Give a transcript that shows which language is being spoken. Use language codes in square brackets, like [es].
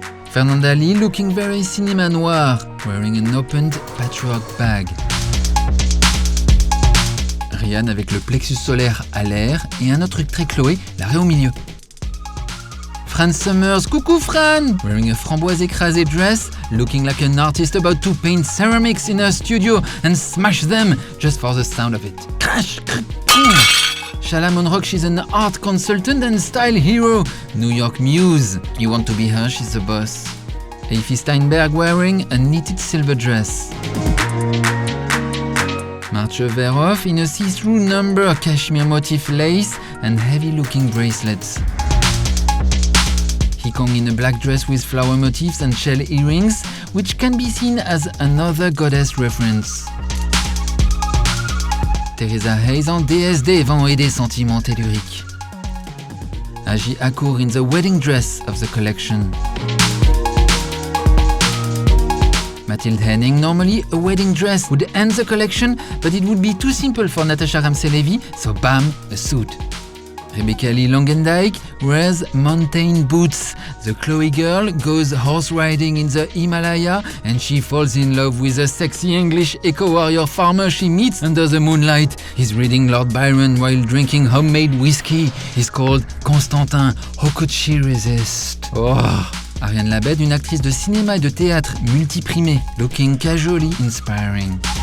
[en] Fernanda Lee looking very cinéma noir, wearing an opened patchwork bag. [fr] Rihanna avec le plexus solaire à l'air et un autre truc très Chloé, l'arrêt au milieu. [en] Fran Summers, coucou Fran! Wearing a [fr] framboise écrasée [en] dress, looking like an artist about to paint ceramics in her studio and smash them just for the sound of it. Crash! Shala Monrock, she's an art consultant and style hero. New York Muse. You want to be her, she's the boss. Aoife Steinberg wearing a knitted silver dress. Marche Verhoff in a see-through number cashmere motif lace and heavy-looking bracelets. Hikong in a black dress with flower motifs and shell earrings, which can be seen as another goddess reference. [fr] Teresa Hayes en déesse des vents et des sentiments telluriques. [en] Aji Akur in the wedding dress of the collection. Mathilde Henning, normally a wedding dress would end the collection, but it would be too simple for Natasha Ramsey-Levy, so bam, a suit. Rebecca Lee Longendijk wears mountain boots. The Chloe girl goes horse riding in the Himalaya and she falls in love with a sexy English eco-warrior farmer she meets under the moonlight. He's reading Lord Byron while drinking homemade whiskey. He's called Constantin. How could she resist? Oh. [fr] Ariane Labed, une actrice de cinéma et de théâtre multiprimée, [en] looking casually inspiring.